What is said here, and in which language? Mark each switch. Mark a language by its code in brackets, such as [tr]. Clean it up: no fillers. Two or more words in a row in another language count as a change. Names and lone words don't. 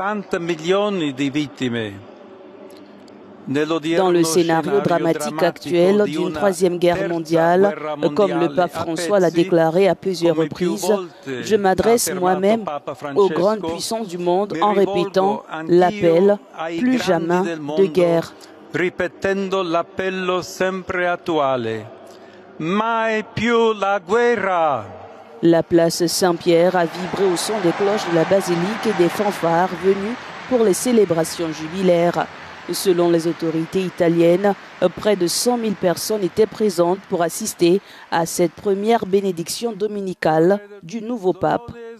[fr] Dans le scénario dramatique actuel d'une troisième guerre mondiale, comme le pape François l'a déclaré à plusieurs reprises, je m'adresse moi-même aux grandes puissances du monde en répétant l'appel « Plus jamais de guerre ». [it] Ripetendo l'appello sempre attuale. Mai più la guerra. [fr] La place Saint-Pierre a vibré au son des cloches de la basilique et des fanfares venus pour les célébrations jubilaires. Selon les autorités italiennes, près de 100 000 personnes étaient présentes pour assister à cette première bénédiction dominicale du nouveau pape.